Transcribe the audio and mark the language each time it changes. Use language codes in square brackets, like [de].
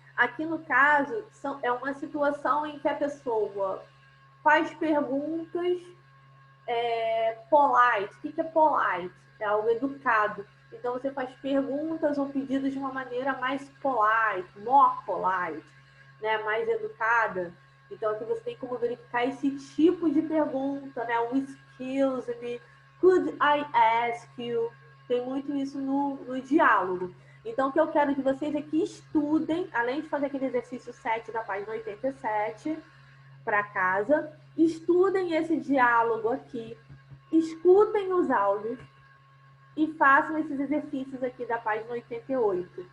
[pt] Aqui no caso, é uma situação em que a pessoa faz perguntas polite. O que é polite? É algo educado. Então, você faz perguntas ou pedidos de uma maneira mais polite, [en] more polite, [pt] né? Mais educada. Então, aqui você tem como verificar esse tipo de pergunta, né? [en] O excuse me, could I ask you? [pt] Tem muito isso no diálogo. Então, o que eu quero que vocês é que estudem, além de fazer aquele exercício 7 da página 87, para casa, estudem esse diálogo aqui, escutem os áudios e façam esses exercícios aqui da página 88.